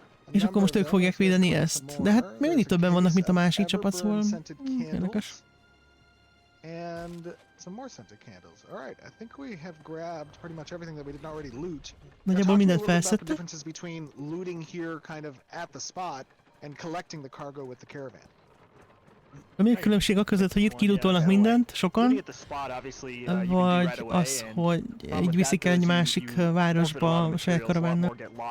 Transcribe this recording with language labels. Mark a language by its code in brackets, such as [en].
[hu] És akkor most ők fogják védeni ezt. De hát még mindig többen vannak, mint a másik csapat, szóval érdekes. [en] And some more scented candles. All right, I think we have grabbed pretty much everything that we didn't already loot. [hu] Nagyjából mindent felszedtek. [en] Differences between looting here kind of at the spot and collecting the cargo with the caravan. [hu] Mi a különbség a között, hogy itt kilutolnak mindent, sokan, vagy az, hogy így viszik el egy másik városba a saját karavánnak.